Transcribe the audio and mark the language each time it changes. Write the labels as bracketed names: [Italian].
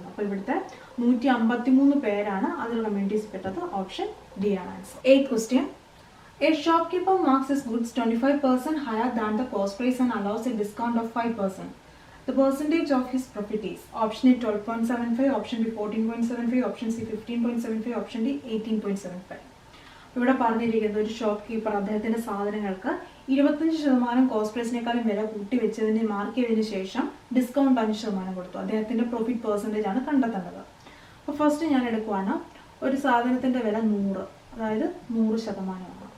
[Malayalam] അപ്പോൾ ഇവിടുത്തെ 153 പേരാണ് അതർ കമ്മ്യൂണിറ്റീസ് പെട്ടത്. ഓപ്ഷൻ ഡി ആണ് answer. [English] 8th question. A shopkeeper marks his goods 25% higher than the cost price and allows a discount of 5%. The percentage of his profit is option A 12.75, option B 14.75, option C 15.75, option D 18.75. [Malayalam] ഇവിടെ പറഞ്ഞിരിക്കുന്നത് ഒരു shop keeper അദ്ദേഹത്തിൻ്റെ സാധനങ്ങൾക്ക് 25% cost പ്രൈസിനേക്കാളും വില കൂട്ടി വെച്ചതിന് mark ചെയ്തതിന് ശേഷം ഡിസ്കൗണ്ട് 5% കൊടുത്തു. അദ്ദേഹത്തിൻ്റെ പ്രോഫിറ്റ് പെർസെൻറ്റേജ് ആണ് കണ്ടെത്തേണ്ടത്. അപ്പോൾ ഫസ്റ്റ് ഞാൻ എടുക്കുവാണ്. ഒരു സാധനത്തിൻ്റെ വില 100, അതായത് 100%.